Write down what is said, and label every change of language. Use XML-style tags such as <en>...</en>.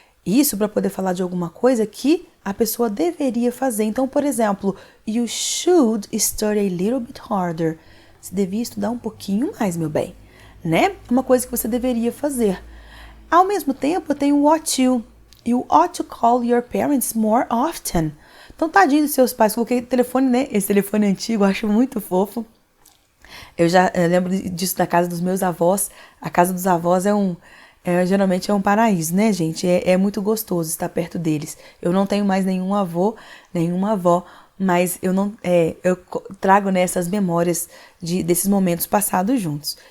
<pt>Isso para poder falar de alguma coisa que a pessoa deveria fazer. Então, por exemplo,</pt> <en>you should study a little bit harder.</en> <pt>Você devia estudar um pouquinho mais, meu bem, né? Uma coisa que você deveria fazer. Ao mesmo tempo, eu tenho o ought to.</pt> <en>You ought to call your parents more often.</en> <pt>Então, tadinho dos seus pais. Coloquei telefone, né? Esse telefone antigo, eu acho muito fofo. Eu lembro disso da casa dos meus avós. A casa dos avós geralmente é um paraíso, né, gente? É muito gostoso estar perto deles. Eu não tenho mais nenhum avô, nenhuma avó, mas eu trago nessas memórias desses momentos passados juntos.</pt>